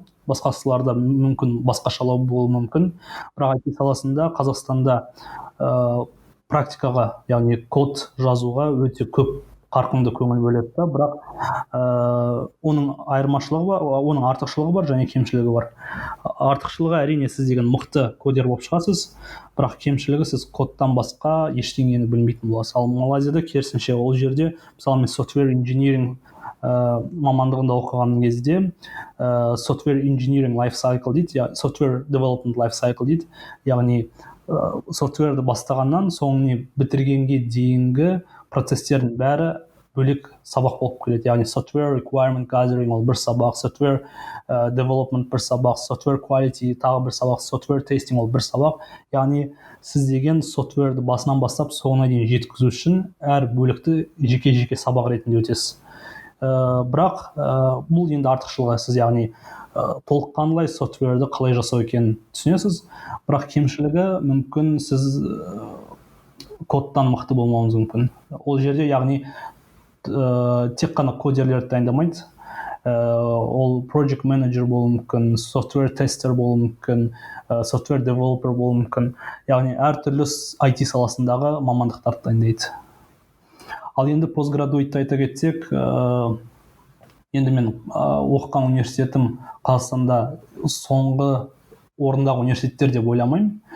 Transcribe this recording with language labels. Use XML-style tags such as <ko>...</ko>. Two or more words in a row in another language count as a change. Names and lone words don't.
<kk>Басқа салаларда мүмкін басқашалау болуы мүмкін. Бірақ IT саласында Қазақстанда практикаға, яғни код жазуға өте көп қарқынды көңіл бөледі, бірақ оның айырмашылығы бар, оның артықшылығы бар және кемшілігі бар. Артықшылығы әрине сіз деген мықты кодер болып шығасыз, бірақ кемшілігі сіз кодтан басқа ештеңені білмейтін боласыз. Ал Малайзияда керісінше, ол жерде мысалы мен</kk> <en>software engineering</en> <kk>мамандығында оқыған кезде</kk> <en>software engineering life cycle</en> <kk>дейді,</kk> <en>software development life cycle</en> <kk>дейді. Яғни софтверді бастағаннан соңын бітіргенге дейінгі процестердің бәрі бөлек сабақ болып келеді. Яғни</kk> <en>software requirement gathering</en> <kk>ол бір сабақ,</kk> <en>software development</en> <kk>бір сабақ,</kk> <en>software quality</en> <kk>тағы бір сабақ,</kk> <en>software testing</en> <kk>ол бір сабақ. Яғни сіз деген софтверді басынан бастап соңына дейін жеткізу үшін әр бөлікті жеке сабақ ретінде өтесіз. Бірақ бұл енді артықшылығы, сіз яғни толыққанды софтверді қалай жасау екенін түсінесіз. Бірақ кемшілігі мүмкін сіз кодтан мықты болмауыңыз мүмкін. Ол жерде яғни тек қана кодерлерді дайындамайды. Ол</kk> <en>project manager</en> <kk>болуы мүмкін,</kk> <en>software tester</en> <kk>болуы мүмкін,</kk> <en>software developer</en> <kk>болуы мүмкін. Яғни әртүрлі IT саласындағы мамандықтарды дайындайды. Ал енді постградуитті айта кетсек, енді мен оқыған университетім Қазақстанда соңғы орындағы университеттер деп ойламаймын.</kk>